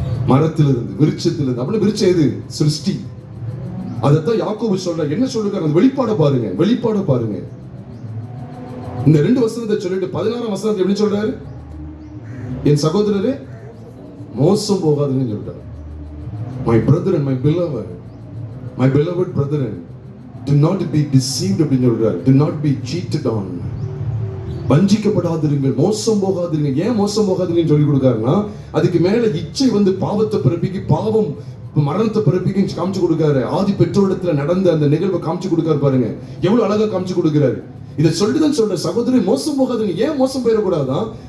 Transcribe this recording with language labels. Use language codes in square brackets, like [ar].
[ta] மரத்திலிருந்து, விருட்சத்திலிருந்து. அப்படி விருட்சம் எது? சிருஷ்டி. அதைத்தான் யாக்கோபு சொல்ற. என்ன சொல்லுங்க, அந்த வெளிப்பாட பாருங்க. இந்த 2 வசனத்தை சொல்லிட்டு 16ஆம் வசனத்தை எப்படி சொல்றாரு? என் சகோதரரே மோசம் போகாதுன்னு சொல்றாரு. [en] My brethren, my beloved brethren, do not be deceived [ta] அப்படின்னு சொல்றாரு. [en] Do not be cheated on. [ta] வஞ்சிக்கப்படாதிருங்கள், மோசம் போகாதிருங்க. ஏன் மோசம் போகாதீங்கன்னு சொல்லி கொடுக்காருன்னா, அதுக்கு மேல இச்சை வந்து பாவத்தை பிறப்பிக்கு, பாவம் மரணத்தை பிறப்பிக்கு காமிச்சு கொடுக்காரு. ஆதி பெற்றோரிடத்துல நடந்த அந்த நிகழ்வை காமிச்சு கொடுக்காரு பாருங்க, எவ்வளவு அழகா காமிச்சு கொடுக்கிறாரு. இதை சொல்லிட்டுதான் சொல்ற, சகோதரி மோசம் போகாதீங்க. ஏன் மோசம் போயிடக்கூடாதான்?